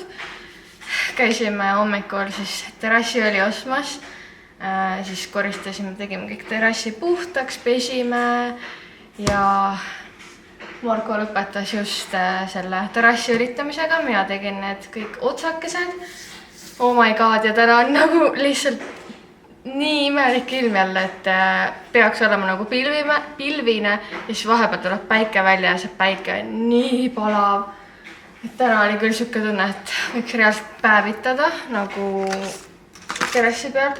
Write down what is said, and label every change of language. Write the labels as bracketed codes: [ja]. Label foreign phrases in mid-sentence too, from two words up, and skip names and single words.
[et] Käisime hommikul siis terrassiõli ostmas. Siis koristasime, tegime kõik terrassi puhtaks, pesime ja Marko lõpetas just selle terrassi üritamisega. Mina tegin need kõik otsakesed. [en] Oh my god, [et] ja täna on nagu lihtsalt nii imelik ilm jälle, et peaks olema nagu pilvine ja siis vahepeal tuleb päike välja ja see päike on nii palav. Et täna oli küll siuke tunne, et võiks reaalselt päevitada nagu terrassi peal.